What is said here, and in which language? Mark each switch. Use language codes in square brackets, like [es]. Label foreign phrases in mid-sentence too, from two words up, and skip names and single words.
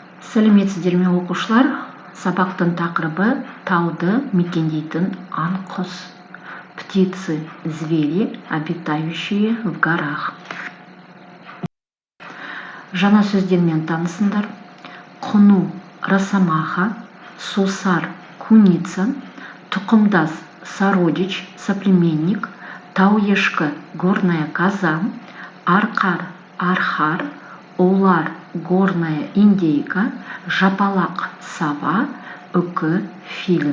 [kk] Сәлеметсіздер ме оқушылар? Сабақтың тақырыбы тауды мекендейтін аң-құс. [ru] Птицы, звери, обитающие в горах. [kk] Жаңа сөздермен танысыңдар. Құну, росомаха, сусар, куница, тұқымдас, [ru] сородич, соплеменник, [kk] тауешкі, [ru] горная коза, [kk] арқар, архар, олар, [ru] горная индейка, [kk] жапалақ, сава, үкі, филин.